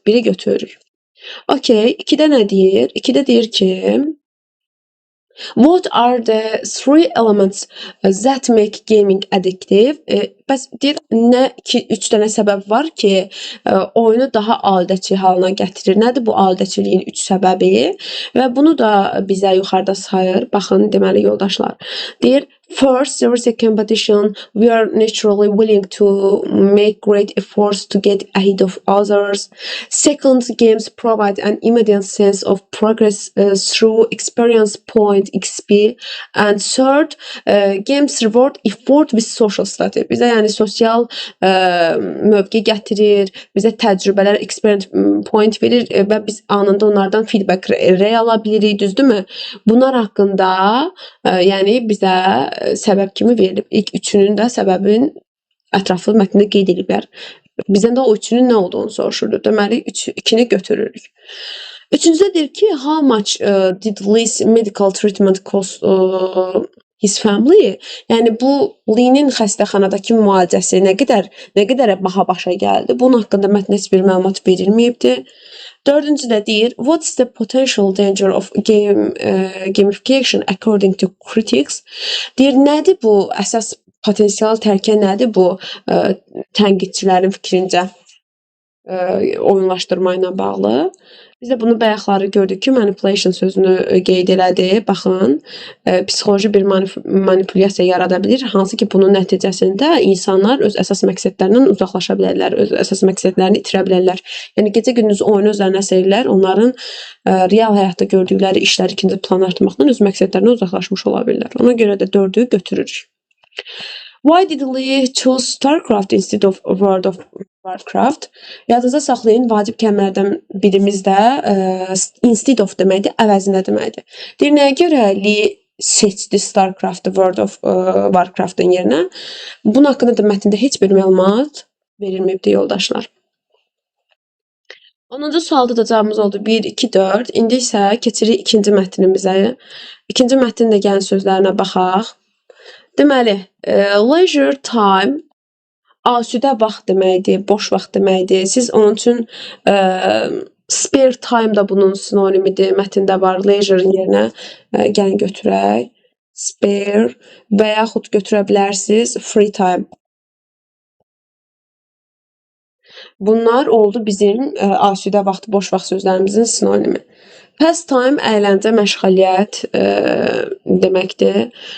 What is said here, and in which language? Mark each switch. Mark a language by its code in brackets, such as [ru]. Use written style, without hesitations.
[az] Biri götürürük. Okay, 2-də nə deyir? 2-də deyir ki, [en] what are the 3 elements that make gaming addictive? [az] Bəs deyir, nə 3 dənə səbəb var ki, oyunu daha adəçi halına gətirir. Nədir bu adəçiliyin 3 səbəbi? Və bunu da bizə yuxarıda sayır. Baxın, deməli yoldaşlar. Deyir, [en] first, there is a competition. We are naturally willing to make great efforts to get ahead of others. Second, games provide an immediate sense of progress through experience point XP. And third, games reward effort with social status. [az] Bizə yəni sosial mövqe gətirir, bizə təcrübələr, experience point verir və biz anında onlardan feedback rəy ala bilirik, düzdürmü? Bunlar haqqında yəni bizə səbəb kimi verilib. İlk üçünün də səbəbin ətraflı mətnində qeyd ediblər. Bizdən də o üçünün nə olduğunu soruşurdu. Deməli, 2-ni götürürük. Üçüncüdə deyir ki, [en] how much did Lee's medical treatment cost his family? [az] Yəni, bu Lee-nin xəstəxanadakı müalicəsi nə qədər baha başa gəldi? Bunun haqqında mətndə heç bir məlumat verilməyibdir. 4-cüdə deyir, [en] what's the potential danger of gamification according to critics? [az] Deyir, nədir bu əsas potensial təhlükə nədir bu tənqidçilərin fikrincə oyunlaşdırma ilə bağlı? Biz də bunu bayaqları gördük ki, manipulation sözünü qeyd elədi. Baxın, psixoloji bir manipulyasiya yarada bilir. Hansı ki, bunun nəticəsində insanlar öz əsas məqsədlərindən uzaqlaşa bilərlər, öz əsas məqsədlərini itirə bilərlər. Yəni, gecə-gündüz oyunu özlərinə seyirlər, onların real həyatda gördükləri işləri ikinci plan atmaqdan öz məqsədlərindən uzaqlaşmış ola bilirlər. Ona görə də 4-ü götürürük. [en] Why did Lee choose StarCraft instead of World of Warcraft? [az] Yadınızda saxlayın, vacib kəlmələrdən birimiz də instead of deməkdir, əvəzinə deməkdir. Deyir, nəyə görə Lee seçdi StarCraft'ı World of Warcraft'ın yerinə? Bunun haqqında da mətndə heç bir məlumat verilməyibdir, yoldaşlar. 10-cu sualda da cavabımız oldu 1, 2, 4. İndi isə keçirik ikinci mətnimizə. İkinci mətnin də gəlin sözlərinə baxaq. Deməli, leisure time asudə vaxt deməkdir, boş vaxt deməkdir. Siz onun üçün spare time da bunun sinonimidir. Mətndə var, leisure'ın yerinə gəlin götürək. Spare və yaxud götürə bilərsiniz free time. Bunlar oldu bizim asudə vaxt, boş vaxt sözlərimizin sinonimi. Pastime əyləncə, məşğəliyyət deməkdir.